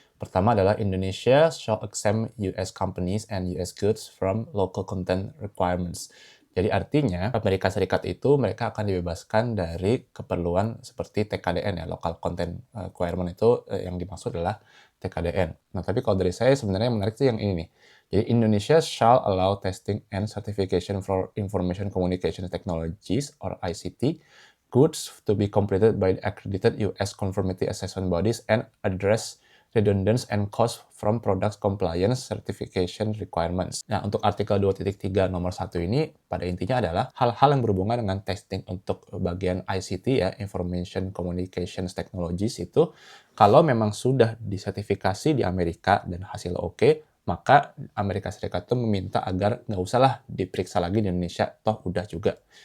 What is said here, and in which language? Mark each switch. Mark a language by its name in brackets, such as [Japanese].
[Indonesian] Pertama adalah [English] Indonesia shall exempt US companies and US goods from local content requirements. [Indonesian] Jadi artinya Amerika Serikat itu mereka akan dibebaskan dari keperluan seperti TKDN ya, [English] Local Content Requirement [Indonesian] itu yang dimaksud adalah TKDN. Nah, tapi kalau dari saya sebenarnya yang menarik sih yang ini nih. Jadi [English] Indonesia shall allow testing and certification for information communication technologies or ICT goods to be completed by accredited US conformity assessment bodies and address redundance and cost from products compliance certification requirements. [Indonesian] Nah, untuk artikel 2.3 nomor 1 ini pada intinya adalah hal-hal yang berhubungan dengan testing untuk bagian ICT ya, Information Communications Technologies itu, kalau memang sudah disertifikasi di Amerika dan hasil oke, maka Amerika Serikat itu meminta agar nggak usahlah diperiksa lagi di Indonesia, toh udah juga.